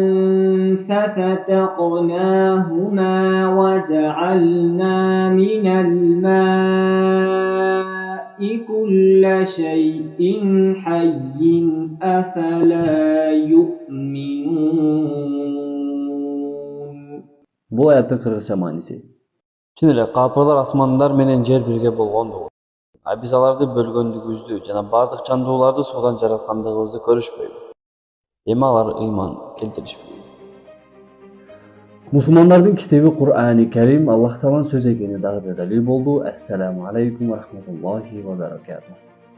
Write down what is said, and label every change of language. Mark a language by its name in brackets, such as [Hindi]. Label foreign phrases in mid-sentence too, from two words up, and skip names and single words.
[Arabic] ففتقناهما وجعلنا من الماء كل شيء حي أفلا يؤمنون. [Kyrgyz] Бул аяттын кыргызча мааниси. Чын эле капырлар асмандар менен жер бирге болгондугу, а биз аларды бөлгөндүгүбүздү жана бардык жандууларды суудан жараткандыгыбызды көрүшпөйбү. Эми алар ыйман келтиришпейби. Мусулмандардын китеби Кур'ани Карим Аллах Тааланын сөзү экени дагы бир далил болду. [Arabic] السلام عليكم ورحمة الله وبركاته.